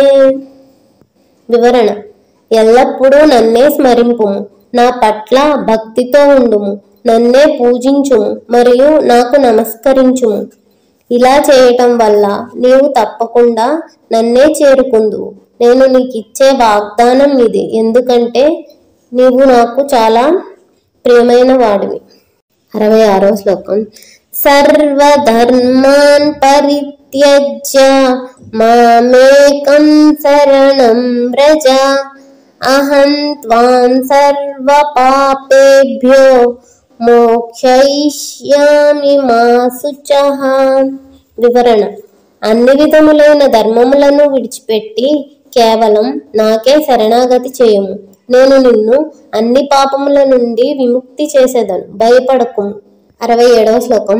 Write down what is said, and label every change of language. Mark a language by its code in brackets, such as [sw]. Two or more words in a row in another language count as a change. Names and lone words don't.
[te] వివరణ: ఎల్లప్పుడూ నన్నే స్మరింపుము, నా పట్ల భక్తితో ఉండుము, నన్నే పూజించుము మరియు నాకు నమస్కరించుము. ఇలా చేయటం వల్ల నీవు తప్పకుండా నన్నే చేరుకుందువు. నేను నీకిచ్చే వాగ్దానం ఇది, ఎందుకంటే నీవు నాకు చాలా ప్రియమైన వాడివి. 66వ శ్లోకం. [sa] సర్వధర్మాన్ పరిత్యజ్య మామేకం శరణం వ్రజ అహం త్వాం సర్వ పాపేభ్యో మోక్షయిష్యామి మా శుచః. [te] వివరణ: అన్ని విధములైన ధర్మములను విడిచిపెట్టి కేవలం నాకే శరణాగతి చేయుము. నేను నిన్ను అన్ని పాపముల నుండి విముక్తి చేసేదను, భయపడకుము. 67వ శ్లోకం.